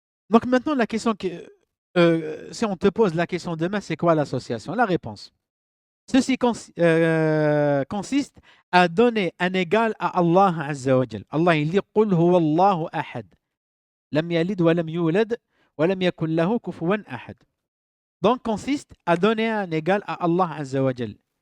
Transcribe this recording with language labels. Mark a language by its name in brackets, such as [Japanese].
[French] Donc maintenant, la question si on te pose la question demain, c'est quoi l'association? La réponse. Ceci consiste à donner un égal à Allah Azza wa Jal. Allah il dit [Arabic] قُلْ هُوَ اللَّهُ أَحَدٌ لَمْ يَلِدْ وَلَمْ يُولَدْ وَلَمْ يَكُنْ لَهُ كُفُوًا أَحَدٌ. [French] Donc consiste à donner un égal à Allah Azza wa Jal.